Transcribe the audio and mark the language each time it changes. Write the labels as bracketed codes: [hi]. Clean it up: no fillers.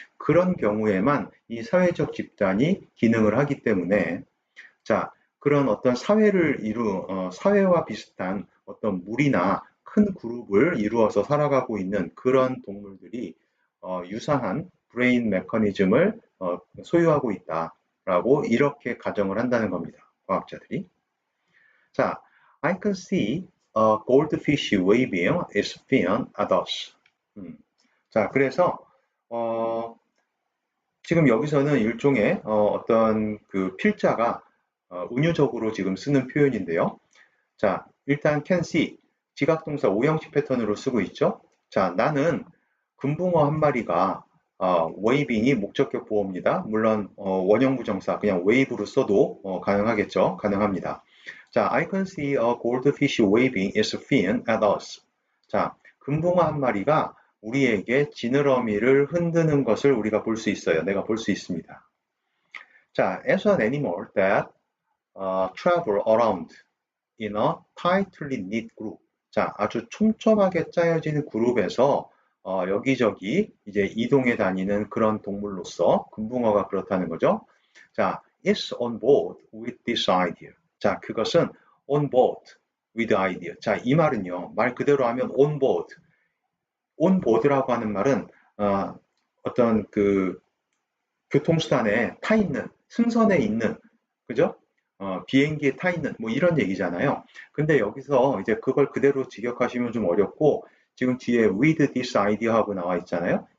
[ko] 그런 경우에만 이 사회적 집단이 기능을 하기 때문에, 자, 그런 어떤 사회와 비슷한 어떤 무리나 큰 그룹을 이루어서 살아가고 있는 그런 동물들이 유사한 브레인 메커니즘을 소유하고 있다라고 이렇게 가정을 한다는 겁니다. 과학자들이. 자, [en] I can see a goldfish waving its fin at us. [ko] 자, 그래서 지금 여기서는 일종의 어떤 그 필자가 은유적으로 지금 쓰는 표현인데요. 자, 일단 can see, 지각동사 오형식 패턴으로 쓰고 있죠. 자, 나는 금붕어 한 마리가 웨이빙이 목적격 보호입니다. 물론 원형 부정사 그냥 wave로 써도 가능하겠죠. 가능합니다. 자, [en] I can see a goldfish waving its fin at us. [ko] 자, 금붕어 한 마리가 우리에게 지느러미를 흔드는 것을 우리가 볼 수 있어요. 내가 볼 수 있습니다. 자, [en] as an animal that travel around in a tightly knit group. [ko] 자, 아주 촘촘하게 짜여진 그룹에서 여기저기 이제 이동해 다니는 그런 동물로서 금붕어가 그렇다는 거죠. [en] 자, is on board with this idea. [ko] 자, 그것은 [en] on board with idea. [ko] 자, 이 말은요, 말 그대로 하면 on board. on board라고 하는 말은 어떤 그 교통수단에 타 있는, 승선에 있는, 그죠? 비행기에 타 있는 뭐 이런 얘기잖아요. 근데 여기서 이제 그걸 그대로 직역하시면 좀 어렵고 지금 뒤에 [en] with this idea [ko] 하고 나와 있잖아요.